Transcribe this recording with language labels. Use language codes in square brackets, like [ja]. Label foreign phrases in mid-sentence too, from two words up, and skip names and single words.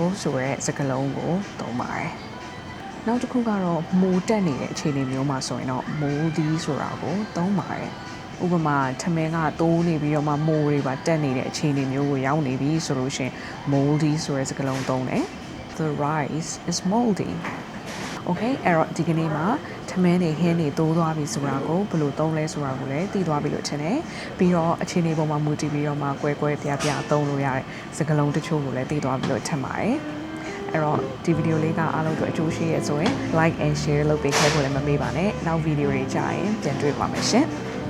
[my] ဆိုတဲ့စကားလုံးကိုသုံးပါတယ်နောက်တစ်ခုကတော့မိုးတက်နေတဲ့အခြေအနေမျိုးမှာဆိုရင်တော့မိုးသီးဆိုတာကိုသုံးပါတယ်ဥပမာထမ င်းကတိုးနေပြီးတော့မှမိုးတွေပါတက်နေတဲ့အခြေအနေမျိုးကိုရောက်နေပြီဆိုလို့ရှိရင် moldy ဆိုတဲ့စကားလုံးသုံးတယ် [en] the rice is moldy [my] okay အဲ့တော့ဒီကနေ့မှာထမင်းတွေဟင်းတွေတိုးသွားပြီဆိုတာကိုဘယ်လိုသုံးလဲဆိုတာကိုလည်းသိသွားပြီလို့ထင်တယ်ပြီးတော့အခြေအနေပေါ်မှာမူတည်ပြီးတော့မှကွဲပြားသုံးလို့ရတဲ့စကားလုံးတချို့ကိုလည်းသိသွားပြီလို့ထင်ပါတယ်အဲ့တော့ဒီဗီဒီယိုလေးကအားလုံးအတွက်အကျိုးရှိရဆိုရင် [en] like and share [my] လုပ်ပေးခဲ့ဖို့လည်းမမေ့ပါနဲ့နောက်ဗီဒီယိုတွေကြာရင်ပြန်တွေ့ပါမယ်ရှင်